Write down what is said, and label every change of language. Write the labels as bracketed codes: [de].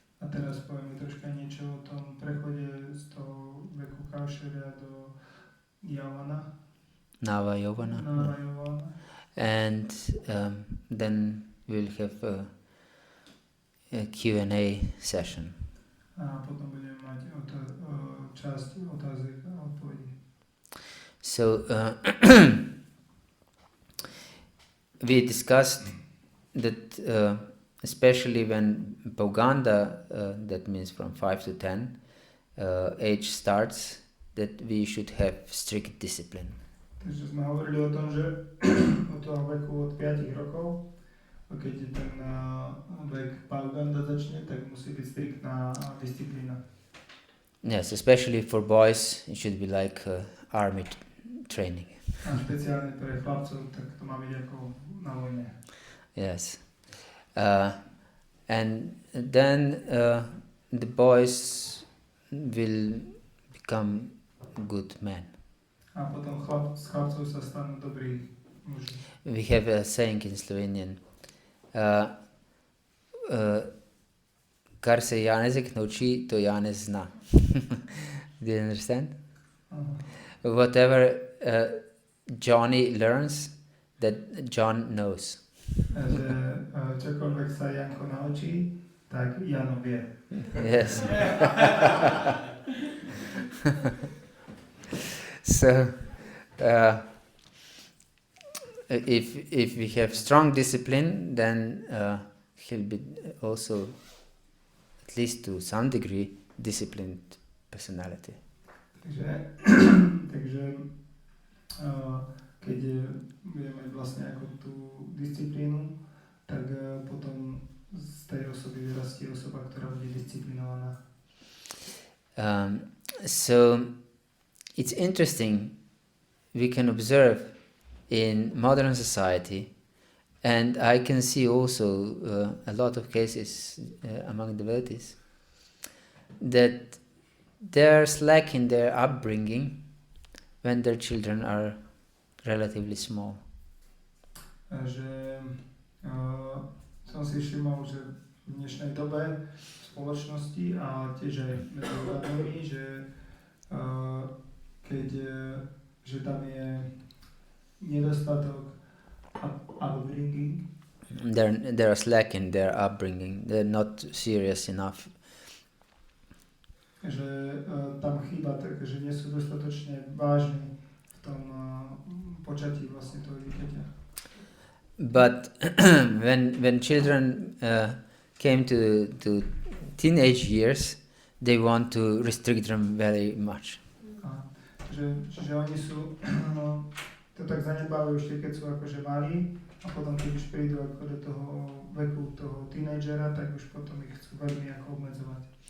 [sk] A teraz povieme troška niečo o tom prechode z toho veku Kaishara do Yauvana. [sa] Nava Yauvana. Nava Yauvana. [en] And then we'll have a Q&A session. [sk] A potom budeme mať časť otázek a odpovedí. [en] So we discussed that especially when Bhagavata, that means from 5 to 10 age starts, that we should have strict discipline. [sk] Takže sme hovorili o tom, že od toho veku od 5 rokov, keď ten vek Bhagavata začne, tak musí byť striktná disciplína. [en] Yes, especially for boys, it should be like army training. [sk] A špeciálne pre chlapcov, tak to má byť ako na vojne. [en] Yes. And then the boys will become good men. [sk] A potom z chlapcov sa stanú dobrí muži. [en] We have a saying in Slovenian. [sl] Kar se Janezek nauči, to Janez zna. [en] Do you understand? Whatever Johnny learns, that John knows. [sk] Že čokoľvek sa Janko naučí, tak Jano vie. [en] Yes. So, if we have strong discipline, then he'll be also, at least to some degree, disciplined personality. [sk] Takže keď budeme mať vlastne ako tú disciplínu, tak potom z tej osoby vyrastie osoba, ktorá bude disciplinovaná. [en] So it's interesting, we can observe in modern society, and I can see also a lot of cases among devotees, that they're slack in their upbringing when their children are relatively small. [sk] Že som si všimol, že v dnešnej dobe v spoločnosti a tiež aj medzi ľuďmi, že keď že tam je nedostatok upbringing. [en] They're slack in their upbringing. They're not serious enough. [sk] Že tam chýba, že nie sú dostatočne vážni v tom počatí vlastne toho dieťaťa. [en] But when children came to teenage years, they want to restrict them very much. [sk] Že oni sú to tak zanedbávajú ešte, keď sú akože malí, a potom keď už prídu ako do toho veku toho tínedžera, tak už potom ich chcú veľmi ako obmedzovať.